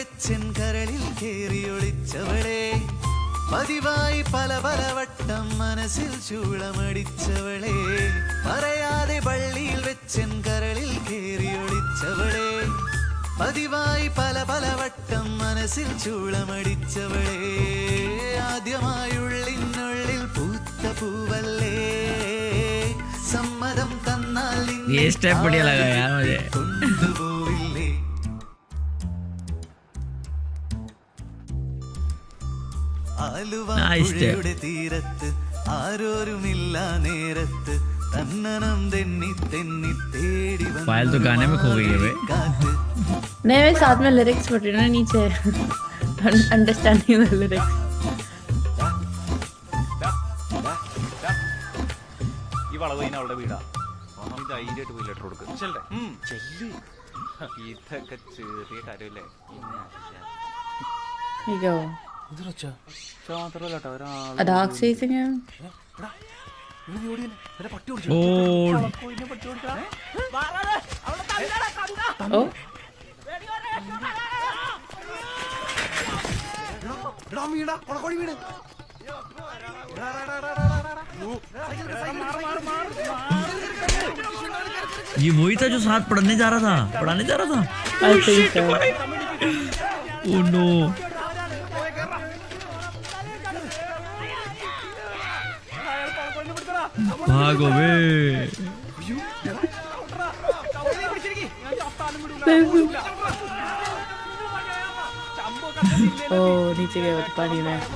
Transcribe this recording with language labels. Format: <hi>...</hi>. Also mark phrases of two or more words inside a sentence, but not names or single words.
<ml>വെച്ചൻ കരളിൽ കേറിയൊളിച്ചവളെ പതിവായി പല പല വട്ടം മനസ്സിൽ ചൂളമടിച്ചവളെ പറയാതെ പള്ളിയിൽ വെച്ചൻ കരളിൽ കേറിയൊളിച്ചവളെ പതിവായി പല പല വട്ടം മനസ്സിൽ ചൂളമടിച്ചവളെ ആദ്യമായുള്ളിനുള്ളിൽ പൂത്ത പൂവല്ലേ സമ്മതം തന്നാൽ</ml> <hi>ये स्टेप बढ़िया लगा यार मुझे.</hi> <ml>കൊണ്ടുപോവില്ലേ ആലുവയുടെ തീരത്ത് ആരോരുമില്ല നേരത്ത് തന്നനം തെന്നി തെന്നി തേടി</ml> <hi>पायल तो गाने में खो गई है बे.</hi> <ml>കാറ്റ്</ml> <hi>नहीं मैं साथ में लिरिक्स पढ़ रही हूँ ना नीचे</hi> <en>understanding the lyrics.</en> <ml>ഈ വളവ് കഴിഞ്ഞ അവളുടെ വീടാ. ഈ ധൈര്യമായിട്ട് പോയി ലെറ്റർ കൊടുക്കും. ചെല്ലേ ഇതൊക്കെ ചെറിയ കാര്യമല്ലേ.</ml> <en>Here you go.</en> <ml>മാത്രല്ല</ml> <en>A dog chasing him. Oh, Oh.</en> <hi>ये वही था जो साथ पढ़ाने जा रहा था.</hi> <en>I think so. Oh no.</en> <hi>भागो बे. Oh, नीचे गया वो तो पानी में.</hi>